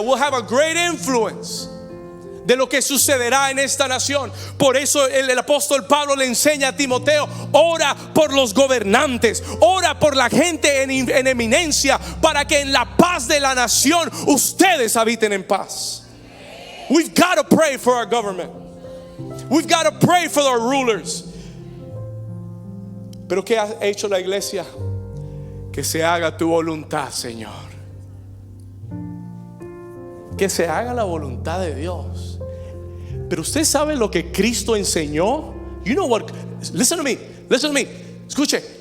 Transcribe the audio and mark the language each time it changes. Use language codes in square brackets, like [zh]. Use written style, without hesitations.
[en] Will have a great influence [es] de lo que sucederá en esta nación. Por eso el apóstol Pablo le enseña a Timoteo: ora por los gobernantes, ora por la gente en eminencia, para que en la paz de la nación ustedes habiten en paz. [en] We've got to pray for our government. We've got to pray for our rulers. [es] Pero ¿qué ha hecho la iglesia? Que se haga tu voluntad, Señor. Que se haga la voluntad de Dios. Pero usted sabe lo que Cristo enseñó. [en] You know what? Listen to me. Listen to me. [es] Escuche.